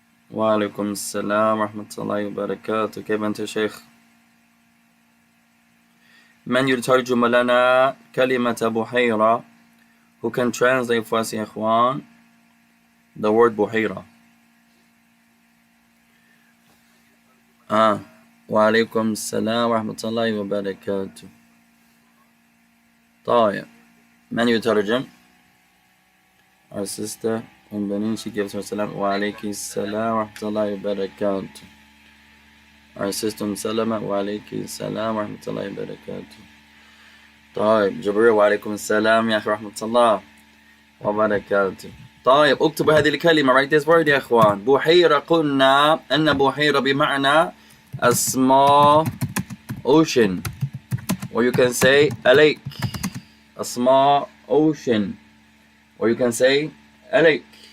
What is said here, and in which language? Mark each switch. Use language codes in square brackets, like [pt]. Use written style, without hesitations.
[ar] وعليكم السلام ورحمة الله وبركاته. كيف أنت شيخ؟ من يترجم لنا كلمة بحيرة? [en] Who can translate for us يا إخوان the word بحيرة? [ar] وعليكم السلام ورحمة الله وبركاته. طيب من يترجم? [en] Our sister Benin, she gives her salam. [ar] وعليكم السلام ورحمة الله وبركاته. [en] Our sister سلمة. [ar] وعليكم السلام ورحمة الله وبركاته. طيب جبريل, وعليكم السلام يا أخي ورحمة الله وبركاته. طيب اكتب هذه الكلمة. [en] Write this word يا إخوان. بحيرة, [ar] قلنا أن بحيرة بمعنى [en] a small ocean, or you can say a lake. A small ocean, or you can say a lake.